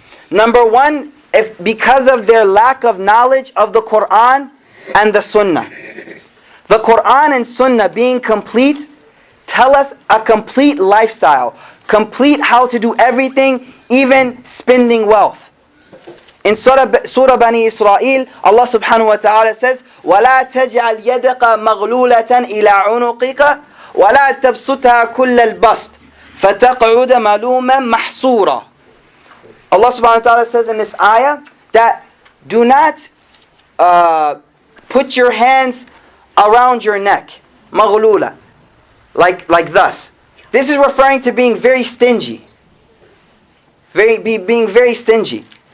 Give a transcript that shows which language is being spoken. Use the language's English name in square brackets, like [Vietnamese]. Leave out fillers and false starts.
[English] Number 1, because of their lack of knowledge of the Quran and the Sunnah. The Quran and Sunnah being complete tell us a complete lifestyle, complete how to do everything, even spending wealth. In Surah Bani Israel, Allah subhanahu wa ta'ala says, [Arabic] وَلَا تَجْعَلْ يَدَقَ مَغْلُولَةً إِلَىٰ عُنُقِكَ وَلَا تَبْسُطْهَا كُلَّ الْبَسْطِ فَتَقْعُدَ مَلُومًا مَحْسُورًا. [English] Allah subhanahu wa ta'ala says in this ayah that do not put your hands around your neck, مَغْلُولَة, like thus. This is referring to being very stingy. Being very stingy.